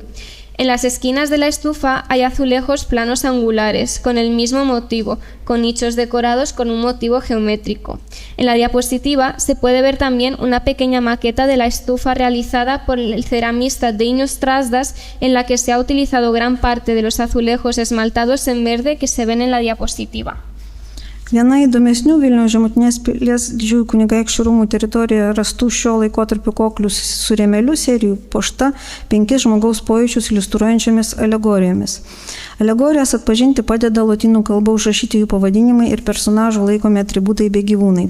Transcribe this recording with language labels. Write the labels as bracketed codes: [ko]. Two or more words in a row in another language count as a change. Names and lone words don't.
[es] En las esquinas de la estufa hay azulejos planos angulares, con el mismo motivo, con nichos decorados con un motivo geométrico. En la diapositiva se puede ver también una pequeña maqueta de la estufa realizada por el ceramista Dainius Strazdas, en la que se ha utilizado gran parte de los azulejos esmaltados en verde que se ven en la diapositiva. [lt] Viena įdomesnių Vilniaus Žemutinės pilies didžiųjų kunigaikščių rūmų teritorijoje rastų šio laikotarpio koklių su rėmeliu serijų puošta 5 žmogaus pojūčius iliustruojančiomis alegorijomis. Alegorijas atpažinti padeda lotynų kalba užrašyti jų pavadinimai ir personažų laikomi atributai bei gyvūnai.